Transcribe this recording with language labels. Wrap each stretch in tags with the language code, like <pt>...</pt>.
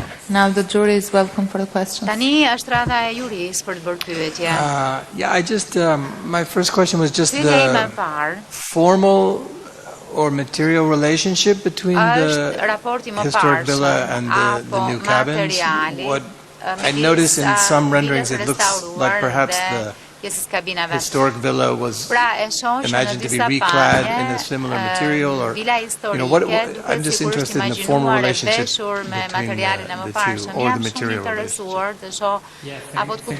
<en>Now the jury is welcome for the questions.</en> <sq>Tani është rada e juris për të bërë pyetje.</sq> <en>Yeah, I just my first question was just the formal or material relationship between the historic villa and the new cabins. What I noticed in some renderings, it looks like perhaps the historic villa was imagined to be reclad in a similar material, or what I'm just interested in the formal relationship between the two, or the material relationship.</en>